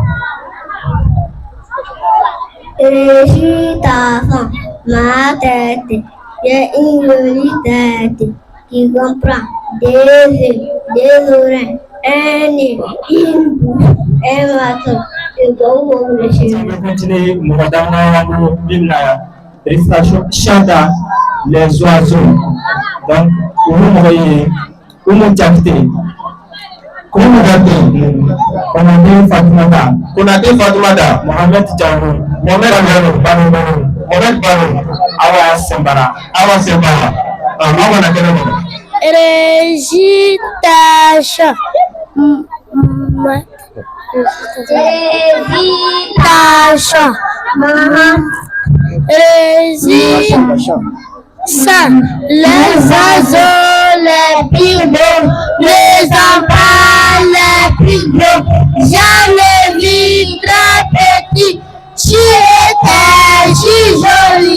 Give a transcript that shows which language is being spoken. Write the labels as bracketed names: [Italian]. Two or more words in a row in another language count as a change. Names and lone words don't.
[French] Je suis enfant, ma tête, j'ai une jolie tête qui comprend des yeux, des oreilles, un nez, une bouche, un matin, et beaucoup de cheveux. On va continuer, Moradana, Bimna, récitation chanta les oiseaux. Donc, vous voyez, vous me captez. Comment vous appelez? Konate Fatoumata. Konate Fatoumata. Mohamed Diallo. Mohamed Diallo. Mohamed Baro. Awa Sembara. Awa Sembara. Awa Nakena. Récitation. Récitation. Ça, les oiseaux les plus beaux, les enfants les plus beaux, j'en ai vu très petit, tu étais si jolie.